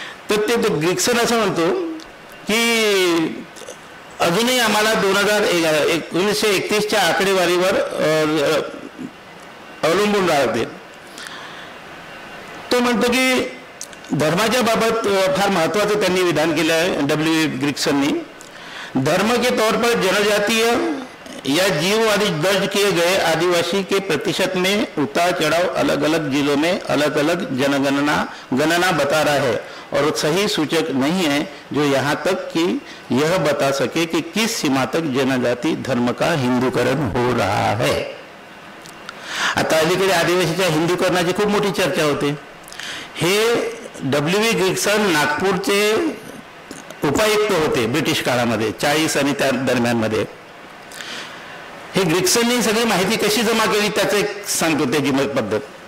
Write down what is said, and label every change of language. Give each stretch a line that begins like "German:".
Marathi: तर ते ग्रिक्सन असं म्हणतो की अजूनही आम्हाला 1931च्या आकडेवारीवर अवलंबून राहते. तो म्हणतो की धर्माच्या बाबत फार महत्त्वाचं त्यांनी विधान केलं आहे W. ग्रिक्सननी.
Hindi: धर्म के तौर पर जनजातीय या जीववादी दर्ज किए गए आदिवासी के प्रतिशत में उतार चढ़ाव अलग अलग जिलों में अलग अलग गणना बता रहा है और सही सूचक नहीं है जो यहाँ तक कि यह बता सके कि किस सीमा तक जनजाति धर्म का हिंदूकरण हो रहा है.
Marathi: आता अलीकडे आदिवासीच्या हिंदूकरणाची खूप मोठी चर्चा होते. हे W. ग्रिक्सन नागपूरचे उपायुक्त होते ब्रिटिश काळामध्ये 40 आणि त्या दरम्यानमध्ये. हे ग्रिक्सननी सगळी माहिती कशी जमा केली त्याचं एक सांगतो त्याची पद्धत.